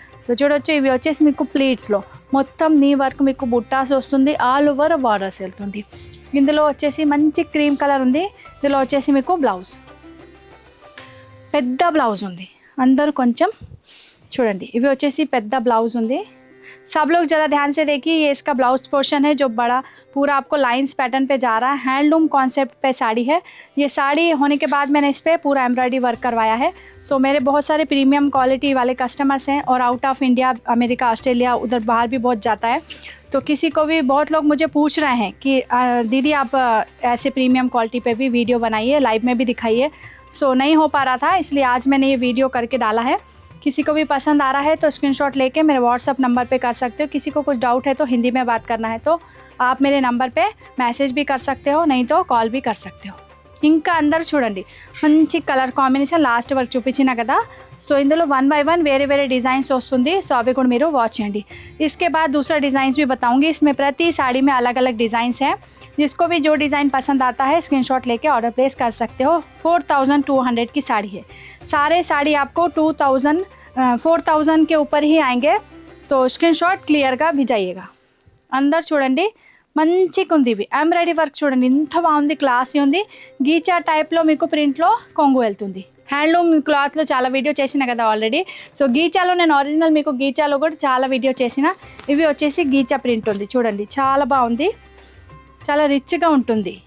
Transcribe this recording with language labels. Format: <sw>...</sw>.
<te>So చూడొచ్చు, ఇవి వచ్చేసి మీకు ప్లీట్స్లో మొత్తం నీ వర్క్ మీకు బుట్టాస్ వస్తుంది, ఆల్ ఓవర్ బార్డర్స్ వెళ్తుంది. ఇందులో వచ్చేసి మంచి క్రీమ్ కలర్ ఉంది. ఇందులో వచ్చేసి మీకు బ్లౌజ్, పెద్ద బ్లౌజ్ ఉంది. అందరూ కొంచెం చూడండి, ఇవి వచ్చేసి పెద్ద బ్లౌజ్ ఉంది.</te> <hi>सब लोग ज़रा ध्यान से देखिए, ये इसका ब्लाउज पोर्शन है जो बड़ा पूरा आपको लाइंस पैटर्न पे जा रहा है, हैंडलूम कॉन्सेप्ट पे साड़ी है. ये साड़ी होने के बाद मैंने इस पर पूरा एम्ब्रॉयडरी वर्क करवाया है. सो मेरे बहुत सारे प्रीमियम क्वालिटी वाले कस्टमर्स हैं और out of India, America, Australia, उधर बाहर भी बहुत जाता है. तो किसी को भी बहुत लोग मुझे पूछ रहे हैं कि दीदी आप ऐसे प्रीमियम क्वालिटी पे भी वीडियो बनाइए, लाइव में भी दिखाइए. सो नहीं हो पा रहा था, इसलिए आज मैंने ये वीडियो करके डाला है. किसी को भी पसंद आ रहा है तो स्क्रीनशॉट लेके मेरे व्हाट्सअप नंबर पे कर सकते हो. किसी को कुछ डाउट है तो हिंदी में बात करना है तो आप मेरे नंबर पे मैसेज भी कर सकते हो, नहीं तो कॉल भी कर सकते हो.</hi> <te>ఇంకా అందరు చూడండి, మంచి కలర్ కాంబినేషన్ లాస్ట్ వరకు చూపించిన కదా. సో ఇందులో 1 by 1 వేరే डिज़ाइंस వస్తుంది. సో అవి కూడా మీరు వాచ్ చేయండి.</te> <hi>इसके बाद दूसरा डिज़ाइंस भी बताऊंगी. इसमें प्रति साड़ी में अलग अलग डिज़ाइंस हैं. जिसको भी जो डिज़ाइन पसंद आता है स्क्रीनशॉट लेके ऑर्डर प्लेस कर सकते हो. 4200 की साड़ी है. सारे साड़ी आपको 4000 के ऊपर ही आएंगे. तो स्क्रीनशॉट क्लियर का भी जाइएगा.</hi> <te>अंदर చూడండి, మంచిగా ఉంది. ఇవి ఎంబ్రాయిడరీ వర్క్ చూడండి, ఎంత బాగుంది, క్లాసీ ఉంది. గీచా టైప్లో మీకు ప్రింట్లో కొంగు వెళ్తుంది. హ్యాండ్లూమ్ క్లాత్లో చాలా వీడియో చేసిన కదా ఆల్రెడీ. సో గీచాలో నేను ఒరిజినల్ మీకు గీచాలో కూడా చాలా వీడియో చేసిన. ఇవి వచ్చేసి గీచా ప్రింట్ ఉంది చూడండి, చాలా బాగుంది, చాలా రిచ్గా ఉంటుంది.</te>